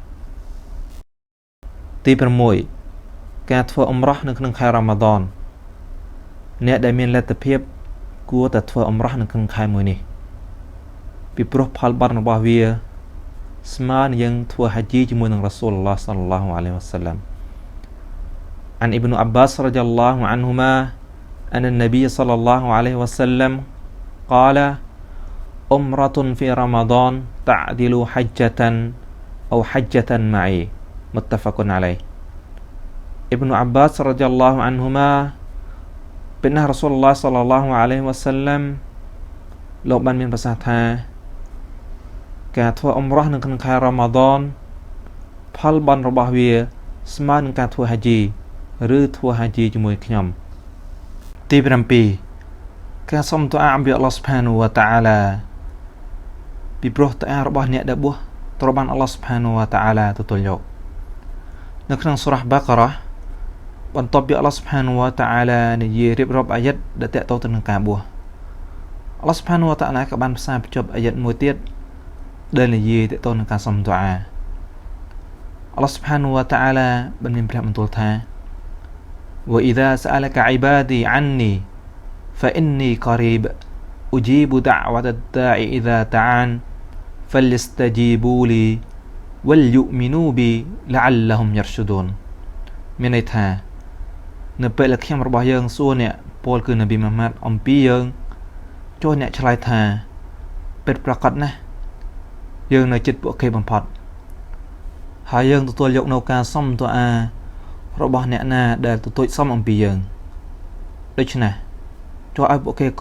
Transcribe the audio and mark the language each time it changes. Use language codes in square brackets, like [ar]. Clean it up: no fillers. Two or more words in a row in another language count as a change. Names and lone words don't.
[km] ទី6ការធ្វើអ៊ុំរ៉ោះនៅក្នុងខែរ៉ាម៉ាឌនអ្នកដែលមានលទ្ធភាពគួរតែធ្វើអ៊ុំរ៉ោះនៅក្នុងខែមួយនេះពីព្រោះផលបុណ្យរបស់វាស្មើនឹងយើងធ្វើហាជីជាមួយនឹងរ៉ាស៊ូលឡោះ [ar] صلى الله عليه وسلم عن ابن عباس رضي الله عنهما أن النبي صلى الله عليه وسلم قال أمرة في رمضان تعدل حجة أو حجة معي متفق عليه ابن عباس رضي الله عنهما [km] เป็นរ៉ាស៊ូលឡោះ [ar] صلى الله عليه وسلم [km] លោកបានមានប្រសាសន៍ថាការធ្វើអ៊ុំរ៉ោះនៅក្នុងខែរ៉ាម៉ាឌនផលបុណ្យរបស់វាស្មើនឹងការធ្វើហាជីឬធ្វើហាជីជាមួយខ្ញុំទី 7ការសុំទូអាអំពី [ar] الله سبحانه وتعالى [km] ពីព្រោះទូអារបស់អ្នកដែលបួសត្រូវបាន [ar] الله سبحانه وتعالى [km] ទទួលយកនៅក្នុងសូរ៉ាបាការ៉ាបន្ទាប់ពី [ar] الله سبحانه وتعالى [km] និយាយរៀបរាប់អាយ៉ាតដែលតកតទៅនឹងការបួស [ar] الله سبحانه وتعالى [km] ក៏បានផ្សារភ្ជាប់អាយ៉ាតមួយទៀតដែលនិយាយតកតនឹងការសុំទូអា [ar] الله سبحانه وتعالى [km] បានមានព្រះបន្ទូលថា [ar] وإذا سألك عبادي عني فإني قريب أجيب دعوة الداع إذا دعان فليستجيبوا لي وليؤمنوا بي لعلهم يرشدون [km] មានន័យថានៅពេលដែលខ្ញុំរបស់យើងសួរអ្នកពលគឺនប៊ីមូហាម៉ាត់អំពីយើងចូលអ្នកឆ្លើយថាពិតប្រា កដណាស់យើងនៅចិត្តពួកគេបំផុតហើយយើងទទួលយកនៅការសុំទូអារបស់អ្នកណាដែលទទូចសុំអំពីយើងដូច្នេះចូលឲ្យពួកគេគោរ